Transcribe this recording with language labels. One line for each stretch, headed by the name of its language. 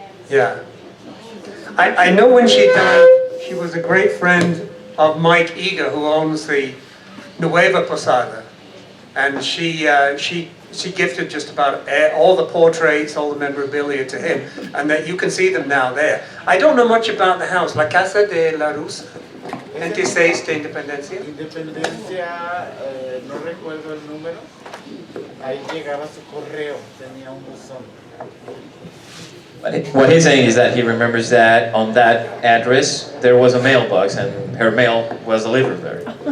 English: Yeah. I know when she died, she was a great friend of Mike Eager, who owns the Nueva Posada. And she gifted just about all the portraits, all the memorabilia to him. And that you can see them now there. I don't know much about the house.
Spanish: La Casa de la Rusa, 26 de Independencia. Independencia, no recuerdo el número. Ahí llegaba su correo, tenía un buzón.
English: What he's saying is that he remembers that on that address there was a mailbox and her mail was delivered there.